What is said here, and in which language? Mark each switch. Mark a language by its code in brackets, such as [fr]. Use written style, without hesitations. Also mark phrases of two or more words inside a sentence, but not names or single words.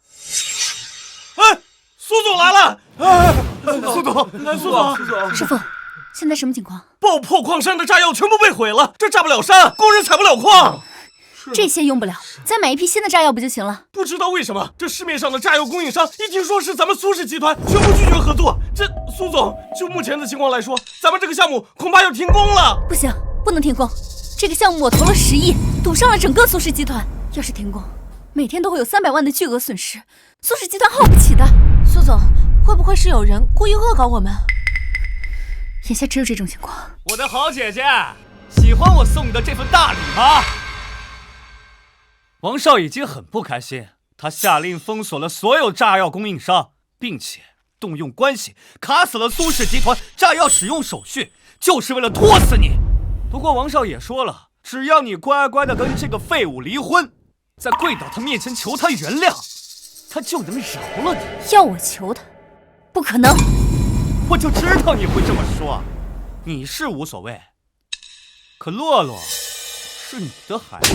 [zh] 蘇總來了！蘇總，師傅，現在什麼情況？爆破礦山的炸藥全部被毀了，這炸不了山，工人採不了礦。這些用不了，再買一批新的炸藥不就行了？不知道為什麼，這市面上的炸藥供應商一聽說是咱們蘇氏集團，全部拒絕合作。這蘇總，就目前的情況來說，咱們這個項目恐怕要停工了。不行，不能停工。這個項目我投了10億，賭上了整個蘇氏集團。要是停工，每天都會有300萬的巨額損失，蘇氏集團耗不起的。蘇總，會不會是有人故意惡搞我們？眼下只有這種情況。我的好姐姐，喜歡我送你的這份大禮嗎？王少已經很不開心，他下令封鎖了所有炸藥供應商，並且動用關係卡死了蘇氏集團炸藥使用手續，就是為了拖死你。不過王少也說了，只要你乖乖的跟這個廢物離婚，再跪到他面前求他原諒，他就能饒了你。要我求他？不可能！我就知道你會這麼說，你是無所謂，可洛洛是你的孩子。